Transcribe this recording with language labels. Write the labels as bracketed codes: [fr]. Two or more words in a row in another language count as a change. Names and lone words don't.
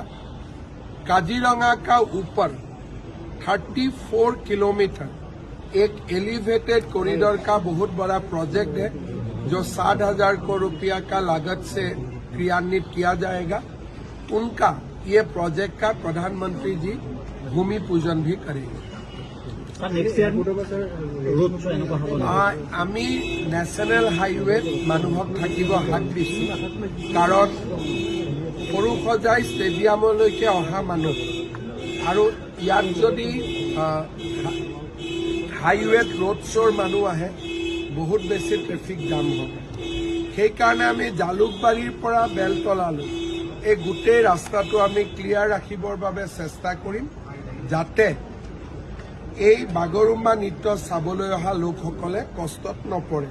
[hi] काजीरंगा का ऊपर 34 किलोमीटर एक [en] elevated corridor [hi] का बहुत बड़ा प्रोजेक्ट है, जो 60,000 करोड़ रुपया का लागत से क्रियान्वित किया जाएगा। उनका ये प्रोजेक्ट का प्रधानमंत्री जी भूमि पूजन भी करेंगे। [as] आमी [en] national highway [as] मानुहक থাকিব হাক দিছো, कारण সৰুসজাই ষ্টেডিয়ামলৈকে অহা মানুহ আৰু ইয়াত যদি হাইৱেত [en] road show [as] মানুহ আহে বহুত বেছি ট্ৰেফিক জাম হ'ব। সেইকাৰণে আমি জালুকবাৰীৰ পৰা বেলতলালৈ এই গোটেই ৰাস্তাটো আমি ক্লিয়াৰ ৰাখিবৰ বাবে চেষ্টা কৰিম, যাতে এই বাগৰুম্বা নৃত্য চাবলৈ অহা লোকসকলে কষ্টত নপৰে।